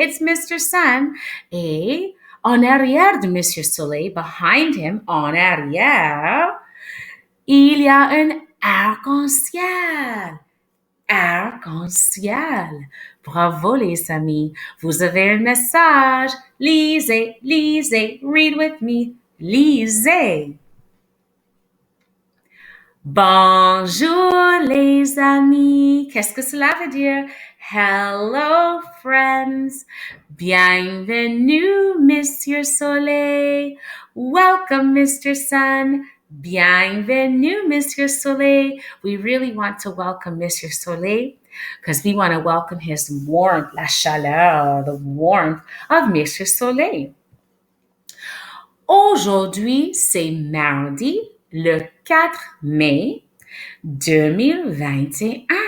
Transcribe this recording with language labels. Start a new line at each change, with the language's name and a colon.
English: It's Mr. Sun.
French: Et en arrière de Monsieur Soleil,
English: behind him,
French: en arrière, il y a un arc-en-ciel. Arc-en-ciel. Bravo les amis, vous avez un message. Lisez, lisez,
English: read with me.
French: Lisez. Bonjour les amis. Qu'est-ce que cela veut dire?
English: Hello friends.
French: Bienvenue Monsieur Soleil.
English: Welcome Mr. Sun.
French: Bienvenue Monsieur Soleil.
English: We really want to welcome Monsieur Soleil because we want to welcome his warmth,
French: la chaleur,
English: the warmth of Monsieur Soleil.
French: Aujourd'hui, c'est mardi, le 4 mai 2021.